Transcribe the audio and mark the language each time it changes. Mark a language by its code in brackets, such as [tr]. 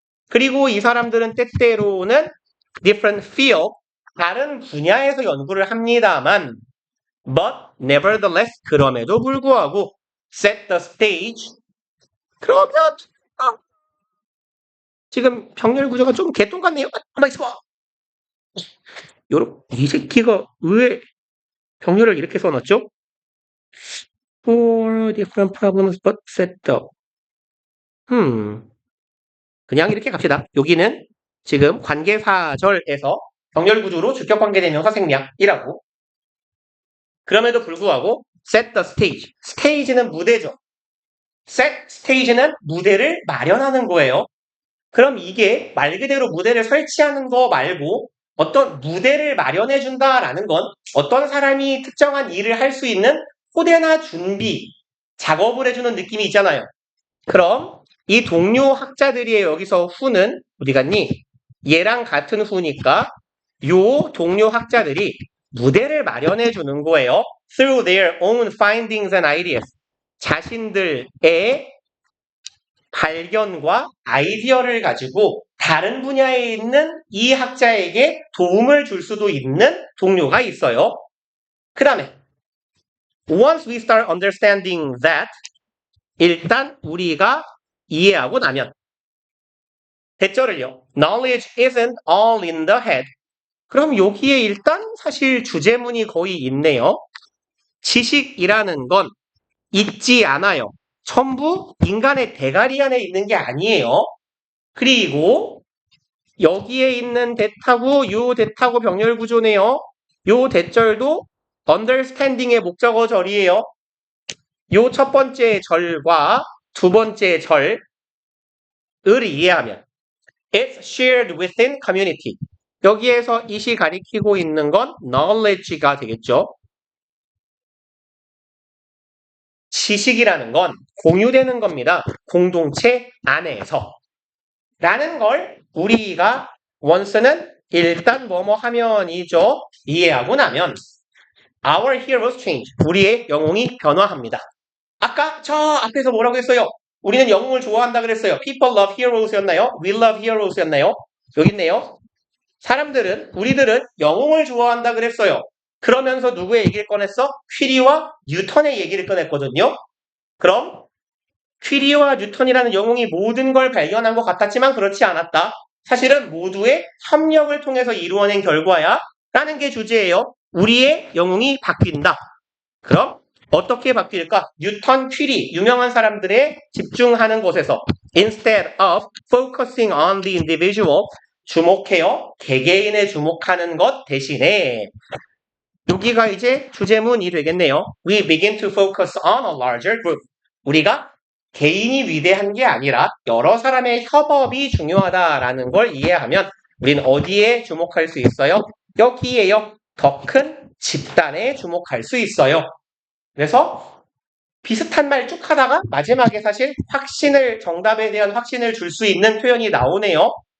[ko] 그리고 이 사람들은 때때로는 [en] different field, [ko] 다른 분야에서 연구를 합니다만 [en] but nevertheless, [ko] 그럼에도 불구하고 [en] set the stage, [ko] 그러면 지금 병렬 구조가 좀 개똥 같네요. 가만히 있어봐. 이 새끼가 왜 병렬을 이렇게 써놨죠? [en] For different problems but set the [ko] 그냥 이렇게 갑시다. 여기는 지금 관계사절에서 병렬 구조로 주격 관계대명사 생략이라고. 그럼에도 불구하고 [en] set the stage. [ko] stage는 무대죠. set stage는 무대를 마련하는 거예요. 그럼 이게 말 그대로 무대를 설치하는 거 말고 어떤 무대를 마련해 준다라는 건 어떤 사람이 특정한 일을 할 수 있는 호대나 준비, 작업을 해주는 느낌이 있잖아요. 그럼 이 동료 학자들이에요. 여기서 who는 어디 갔니? 얘랑 같은 who니까 요 동료 학자들이 무대를 마련해 주는 거예요. [en] Through their own findings and ideas. [ko] 자신들의 발견과 아이디어를 가지고 다른 분야에 있는 이 학자에게 도움을 줄 수도 있는 동료가 있어요. 그 다음에 [en] once we start understanding that, [ko] 일단 우리가 이해하고 나면 대절을요. [en] Knowledge isn't all in the head. [ko] 그럼 여기에 일단 사실 주제문이 거의 있네요. 지식이라는 건 있지 않아요. 전부 인간의 대가리 안에 있는 게 아니에요. 그리고 여기에 있는 대타고 요 대타고 병렬 구조네요. 요 대절도 understanding의 목적어절이에요. 요 첫 번째 절과 두 번째 절을 이해하면 [en] it's shared within community. [ko] 여기에서 이시 가리키고 있는 건 knowledge가 되겠죠. 지식이라는 건 공유되는 겁니다. 공동체 안에서. 라는 걸 우리가 원스는 일단 뭐뭐 하면이죠. 이해하고 나면 [en] our heroes change. [ko] 우리의 영웅이 변화합니다. 아까 저 앞에서 뭐라고 했어요? 우리는 영웅을 좋아한다 그랬어요. [en] People love heroes였나요? We love heroes였나요? [ko] 여기 있네요. 우리들은 영웅을 좋아한다 그랬어요. 그러면서 누구의 얘기를 꺼냈어? 퀴리와 뉴턴의 얘기를 꺼냈거든요. 그럼 퀴리와 뉴턴이라는 영웅이 모든 걸 발견한 것 같았지만 그렇지 않았다. 사실은 모두의 협력을 통해서 이루어낸 결과야 라는 게 주제예요. 우리의 영웅이 바뀐다. 그럼 어떻게 바뀔까? 뉴턴, 퀴리, 유명한 사람들의 집중하는 곳에서 [en] instead of focusing on the individual, [ko] 주목해요. 개개인에 주목하는 것 대신에 여기가 이제 주제문이 되겠네요. [en] We begin to focus on a larger group. [ko] 우리가 개인이 위대한 게 아니라 여러 사람의 협업이 중요하다라는 걸 이해하면 우리는 어디에 주목할 수 있어요? 여기에요. 더 큰 집단에 주목할 수 있어요. 그래서 비슷한 말 쭉 하다가 마지막에 사실 정답에 대한 확신을 줄 수 있는 표현이 나오네요.